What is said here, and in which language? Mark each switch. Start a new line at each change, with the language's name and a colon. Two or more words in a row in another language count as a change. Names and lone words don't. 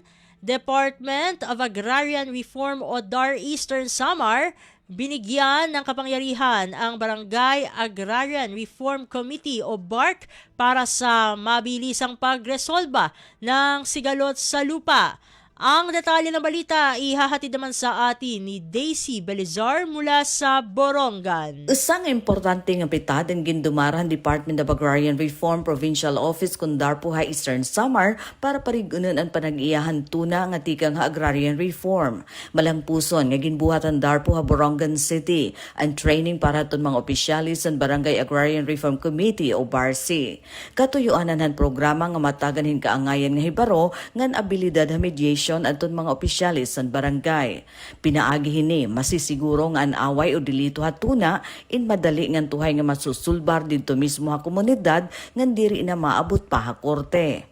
Filipino: Department of Agrarian Reform o DAR Eastern Samar, binigyan ng kapangyarihan ang Barangay Agrarian Reform Committee o BARC para sa mabilisang pagresolba ng sigalot sa lupa. Ang detalye ng balita ihahatid naman sa atin ni Daisy Belizar mula sa Borongan.
Waray: Isang importante nga pitad ang gindumaran Department of Agrarian Reform Provincial Office kung Darpuha Eastern Samar para parigunan ang panag-iyahan tuna nga tikang agrarian reform. Malang puson nga ginbuhatan Darpuha Borongan City ang training para itong mga opisyalis sa Barangay Agrarian Reform Committee o BARC. Katuyuanan han programa nga mataganhin kaangayan nga hibaro ngan abilidad ha mediation adton mga opisyalis sa barangay. Pinaagi hini masisiguro nga an away o delito hatuna in madali ngan tuhay nga masusulbar didto mismo ha komunidad ngan diri na maabot pa ha korte.